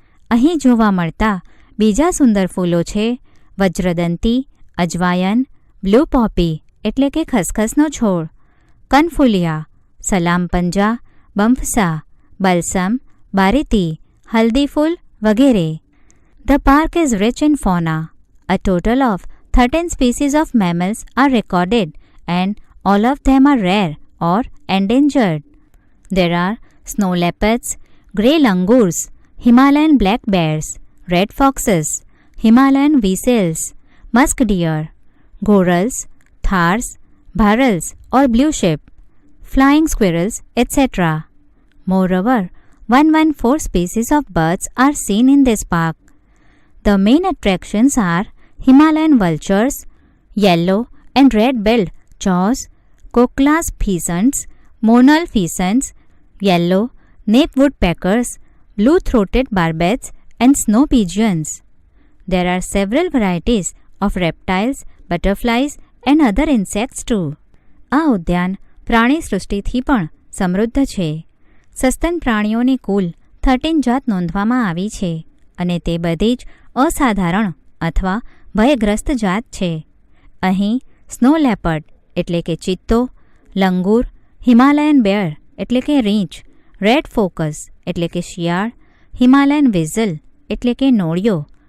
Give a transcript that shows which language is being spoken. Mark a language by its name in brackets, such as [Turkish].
[Gujarati] અહીં જોવા મળતા બીજા સુંદર ફૂલો છે વજ્રદંતી, અજવાયન, બ્લુ પોપી એટલે કે ખસખસનો છોડ, કનફુલિયા, સલામ પંજા, બમ્ફસા, બલસમ, બારીતી, હલ્દી ફૂલ વગેરે. [English] The park is rich in fauna. A total of 13 species of mammals are recorded and all of them are rare or endangered. There are snow leopards, grey langurs, Himalayan black bears, red foxes, Himalayan weasels, musk deer, gorals, thars, bharals or blue sheep, flying squirrels, etc. Moreover, 114 species of birds are seen in this park. The main attractions are Himalayan vultures, yellow and red-billed chaws, Kokla's pheasants, monal pheasants, yellow nape woodpeckers, blue-throated barbets and snow pigeons. There are several varieties of reptiles, butterflies and other insects too. [Gujarati] આ ઉદ્યાન પ્રાણી સૃષ્ટિથી પણ સમૃદ્ધ છે. સસ્તન પ્રાણીઓની કુલ 13 જાત નોંધવામાં આવી છે અને તે બધી જ અસાધારણ અથવા ભયગ્રસ્ત જાત છે. અહીં સ્નો લેપર્ડ એટલે કે ચિત્તો, લંગૂર, હિમાલયન બેર એટલે કે રીંછ, રેડ ફોકસ એટલે કે શિયાળ, હિમાલયન વિઝલ એટલે કે નોળિયો,